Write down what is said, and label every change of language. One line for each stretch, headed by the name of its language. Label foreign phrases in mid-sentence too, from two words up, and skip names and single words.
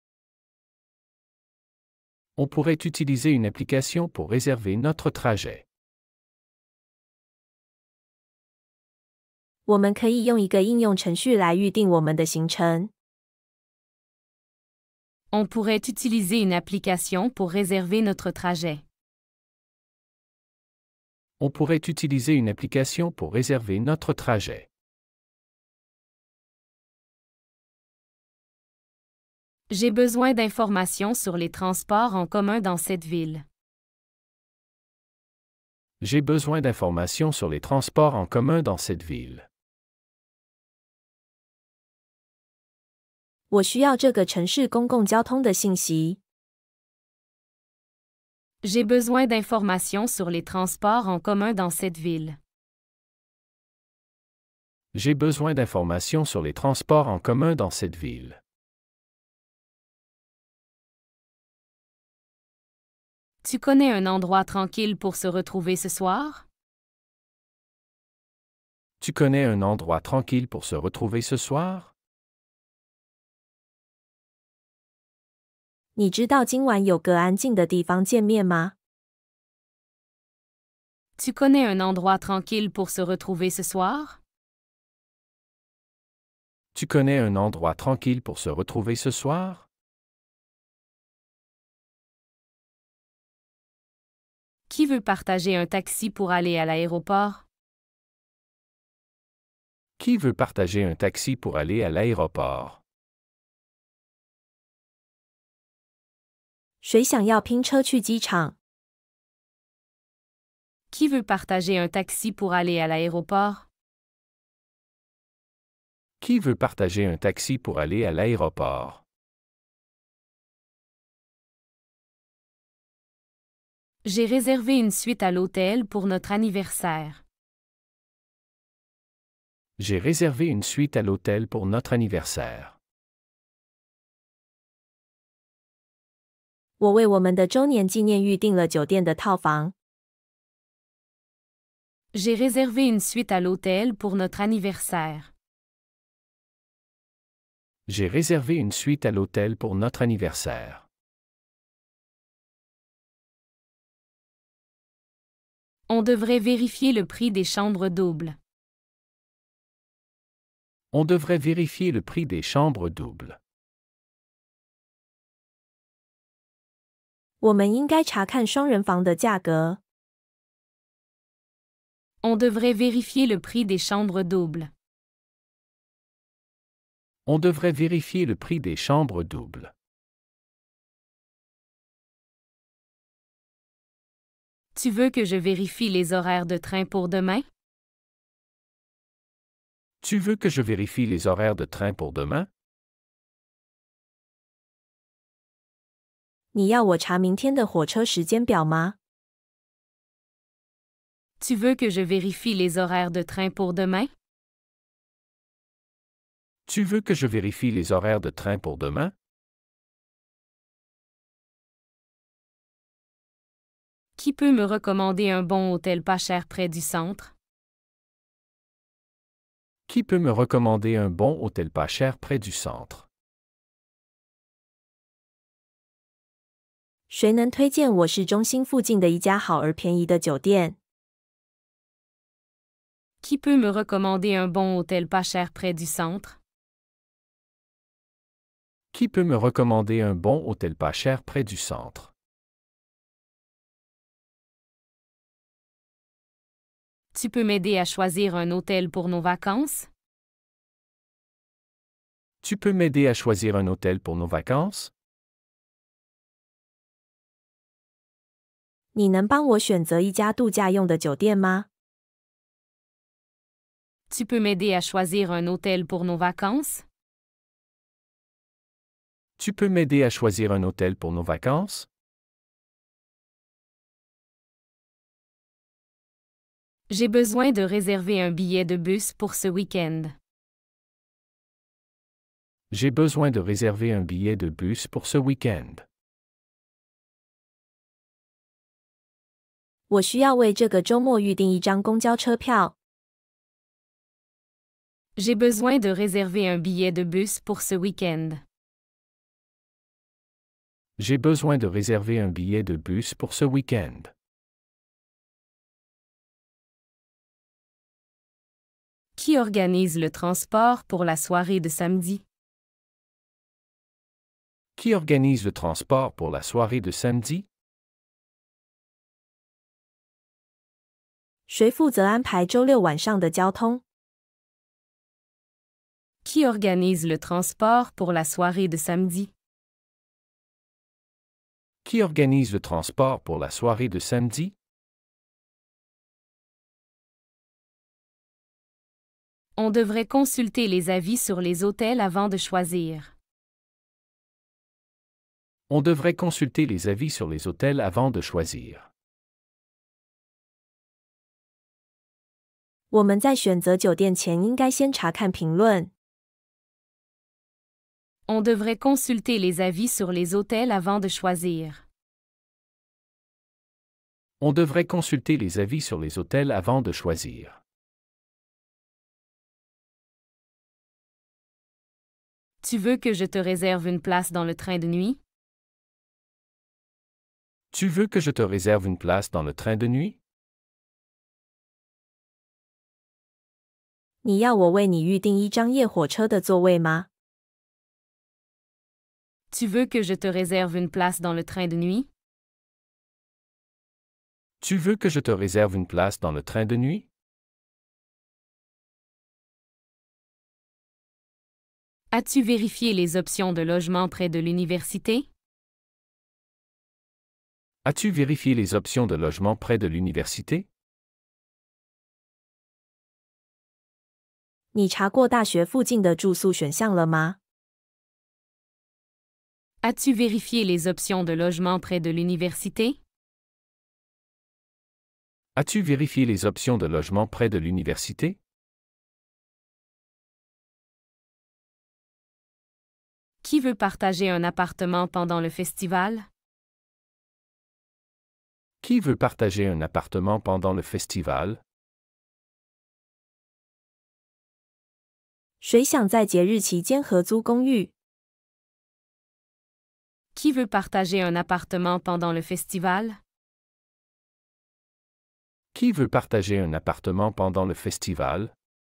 French: On pourrait utiliser une application pour réserver notre trajet.
Chinese: 我们可以用一个应用程序来预订我们的行程。
French: On pourrait utiliser une application pour réserver notre trajet. On pourrait utiliser une application pour réserver notre trajet. J'ai besoin d'informations sur les transports en commun dans cette ville. J'ai besoin d'informations sur les transports en commun dans cette ville.
Chinese: 我需要这个城市公共交通的信息。
French: J'ai besoin d'informations sur les transports en commun dans cette ville. J'ai besoin d'informations sur les transports en commun dans cette ville. Tu connais un endroit tranquille pour se retrouver ce soir? Tu connais un endroit tranquille pour se retrouver ce soir?
Chinese: 你知道今晚有个安静的地方见面吗？
French: Tu connais un endroit tranquille pour se retrouver ce soir? Tu connais un endroit tranquille pour se retrouver ce soir? Qui veut partager un taxi pour aller à l'aéroport? Qui veut partager un taxi pour aller à l'aéroport?
Chinese: 谁想要拼车去机场？
French: Qui veut partager un taxi pour aller à l'aéroport? Qui veut partager un taxi pour aller à l'aéroport? J'ai réservé une suite à l'hôtel pour notre anniversaire. J'ai réservé une suite à l'hôtel pour notre anniversaire.
Chinese: 我为我们的周年纪念预订了酒店的套房。
French: J'ai réservé une suite à l'hôtel pour notre anniversaire. J'ai réservé une suite à l'hôtel pour notre anniversaire. On devrait vérifier le prix des chambres doubles. On devrait vérifier le prix des chambres doubles.
Chinese: 我们应该查看双人房的价格。
French: On devrait vérifier le prix des chambres doubles. On devrait vérifier le prix des chambres doubles. Tu veux que je vérifie les horaires de train pour demain? Tu veux que je vérifie les horaires de train pour demain?
Chinese: 你要我查明天的火车时间表吗？
French: Tu veux que je vérifie les horaires de train pour demain? Tu veux que je vérifie les horaires de train pour demain? Qui peut me recommander un bon hôtel pas cher près du centre? Qui peut me recommander un bon hôtel pas cher près du centre?
Chinese: 谁能推荐我市中心附近的一家好而便宜的酒店？
French: Qui peut me recommander un bon hôtel pas cher près du centre? Qui peut me recommander un bon hôtel pas cher près du centre? Tu peux m'aider à choisir un hôtel pour nos vacances? Tu peux m'aider à choisir un hôtel pour nos vacances?
Chinese: 你能帮我选择一家度假用的酒店吗？
French: Tu peux m'aider à choisir un hôtel pour nos vacances? Tu peux m'aider à choisir un hôtel pour nos vacances? J'ai besoin de réserver un billet de bus pour ce week-end. J'ai besoin de réserver un billet de bus pour ce week-end.
Chinese: 我需要为这个周末预订一张公交车票。
French: J'ai besoin de réserver un billet de bus pour ce week-end. J'ai besoin de réserver un billet de bus pour ce week-end. Qui organise le transport pour la soirée de samedi? Qui organise le transport pour la soirée de samedi?
Chinese: 谁负责安排周六晚上的交通？
French: Qui organise le transport pour la soirée de samedi? Qui organise le transport pour la soirée de samedi? On devrait consulter les avis sur les hôtels avant de choisir. On devrait consulter les avis sur les hôtels avant de choisir.
Chinese: 我们在选择酒店前应该先查看评论。
French: On devrait consulter les avis sur les hôtels avant de choisir. On devrait consulter les avis sur les hôtels avant de choisir. Tu veux que je te réserve une place dans le train de nuit? Tu veux que je te réserve une place dans le train de nuit?
Chinese: 你要我为你预订一张夜火车的座位吗？
French: Tu veux que je te réserve une place dans le train de nuit? Tu veux que je te réserve une place dans le train de nuit? As-tu vérifié les options de logement près de l'université? As-tu vérifié les options de logement près de l'université?
Chinese: 你查过大学附近的住宿选项了吗？
French: As-tu vérifié les options de logement près de l'université? As-tu vérifié les options de logement près de l'université? Qui veut partager un appartement pendant le festival? Qui veut partager un appartement pendant le festival?
Chinese: 谁想在节日期间合租公寓？
French: Qui veut partager un appartement pendant le festival? Qui veut partager un appartement pendant le festival?